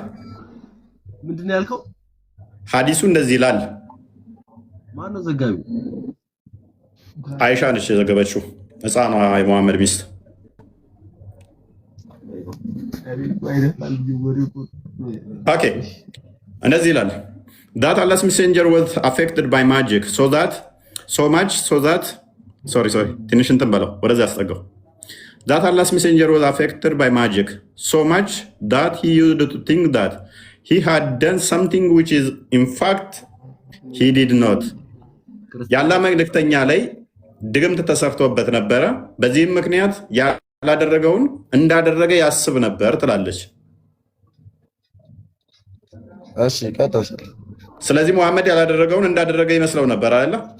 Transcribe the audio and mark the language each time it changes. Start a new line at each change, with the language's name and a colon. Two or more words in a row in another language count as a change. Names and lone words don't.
Amharic: ምንድን ነው ያልከው? ሐዲሱ እንደዚህ ይላል። ማነው ዘጋቢው? አይሻ ነች የዘገበችው፣ ሕፃኗ የመሐመድ ሚስት። ኦኬ እንደዚህ ይላል።
English: that Allah's messenger was affected by magic so
Amharic: much ትንሽ እንትን በለው ወደዚህ አስጠጋው።
English: that Allah's messenger was affected by magic so much that he used to think that he had done something which is in fact he did not።
Amharic: የአላህ መልእክተኛ ላይ ድግምት ተሰርቶበት ነበረ። በዚህም ምክንያት ያላደረገውን እንዳደረገ ያስብ ነበር ትላለች። እሺ ቀጥል። ስለዚህ መሐመድ ያላደረገውን እንዳደረገ ይመስለው ነበር አይደለ?